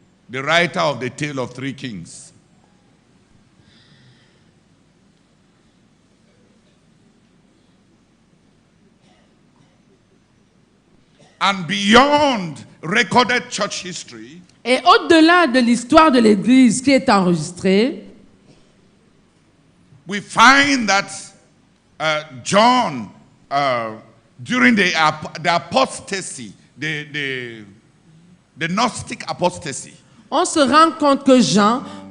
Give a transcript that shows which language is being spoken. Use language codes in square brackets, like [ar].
[en] The writer of the Tale of Three Kings. And beyond recorded church history, [fr] et au-delà de l'histoire de l'Église qui est enregistrée, [en] we find that John, during the apostasy, the Gnostic apostasy, [fr] on se rend compte que Jean,